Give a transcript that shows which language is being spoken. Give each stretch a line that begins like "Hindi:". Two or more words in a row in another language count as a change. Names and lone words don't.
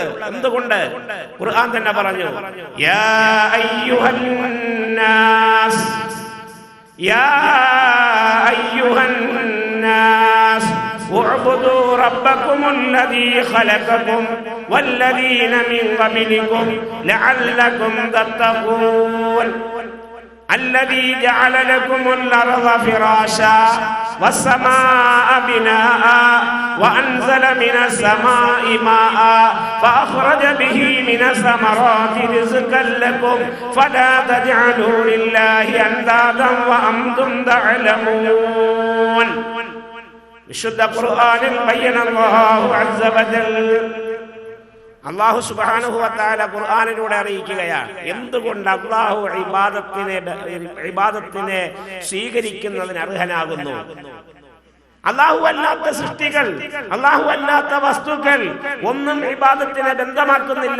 Malayalam: എന്തുകൊണ്ട്? ഖുർആൻ തന്നെ പറഞ്ഞു,
Arabic: يا أيها الناس يا أيها الناس اعبدوا ربكم الذي خلقكم والذين من قبلكم لعلكم تتقون الذي جعل لكم الأرض فراشا والسماء بناء وأنزل من السماء ماء فأخرج به من الثمرات رزقا لكم فلا تجعلوا لله أندادا وأنتم تعلمون.
Malayalam: വിശുദ്ധ ഖുർആനിൽ
Arabic: بين الله عز وجل الله سبحانه وتعالى
Malayalam: ഖുർആനിലൂടെ അറിയിക്കുകയാണ് എന്തുകൊണ്ട് അല്ലാഹു ഇബാദത്തിനെ സ്വീകരിക്കുന്നതിന് അർഹനാകുന്നു. അല്ലാഹു അല്ലാത്ത സൃഷ്ടികൾ, അല്ലാഹു അല്ലാത്ത വസ്തുക്കൾ ഒന്നും ഇബാദത്തിനെ ബന്ധമാക്കുന്നില്ല.